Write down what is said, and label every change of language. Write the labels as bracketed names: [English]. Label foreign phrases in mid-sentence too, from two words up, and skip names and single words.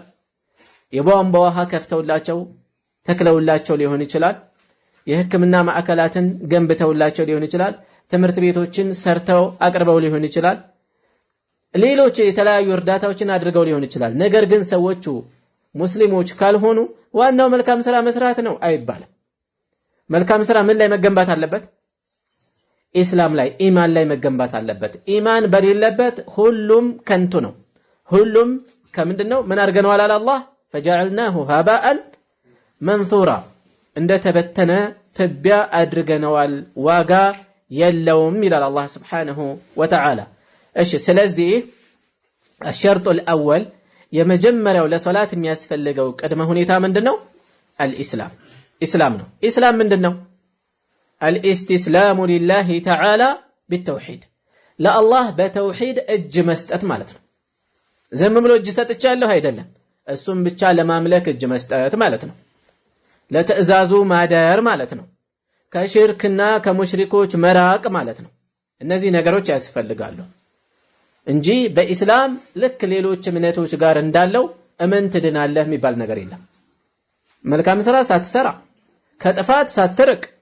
[Amharic] የቧንቧ ውሃ ከፍተውላቸው ተክለውላቸው ሊሆን ይችላል። የሕክምና ማዕከላትን ገንብተውላቸው ሊሆን ይችላል። ትምህርት ቤቶችን ሰርተው አቅርበው ሊሆን ይችላል። ሌሎች የተለያዩ እርዳታዎችን አድርገው ሊሆን ይችላል። ነገር ግን ሰዎቹ ሙስሊሞች ካልሆኑ ዋናው መልካም ስራ መስራት ነው አይባልም። መልካም ስራ ምን ላይ መገንባት አለበት? ኢስላም ላይ፣ ኢማን ላይ መገንባት አለበት። ኢማን በሌለበት ሁሉም ከንቱ ነው። ሁሉም ከምንድነው? ምን አድርገነዋል አለ አላህ [Arabic] فجعلناه هباء منثورا [Amharic] እንደተበተነ ትቢያ አድርገነዋል፣ ዋጋ የለውም ይላል አላህ [Arabic] سبحانه وتعالى። [Amharic] እሺ ስለዚህ [Arabic] الشرط الأول [Amharic] የመጀመሪያው ለሶላት የሚያስፈልገው ቅድመ ሁኔታ ምንድነው? الإسلام ኢስላም ነው። ኢስላም ምንድነው? [Arabic] الاستسلام لله تعالى بالتوحيد [Amharic] ለአላህ በተውሂድ እጅ መስጠት ማለት ነው። ዝም ብሎ እጅ ሰጥቻለሁ አይደለም፣ እሱም ብቻ ለማምለክ እጅ መስጠት ማለት ነው። ለትዕዛዙ ማደር ማለት ነው። ከሽርክና ከሙሽሪኮች መራቅ ማለት ነው። እነዚህ ነገሮች ያስፈልጋሉ እንጂ በኢስላም ልክ ሌሎች እምነቶች ጋር እንዳለው እመን ትድናለህ የሚባል ነገር የለም። መልካም ስራ ሳትሰራ ከጥፋት ሳትርቅ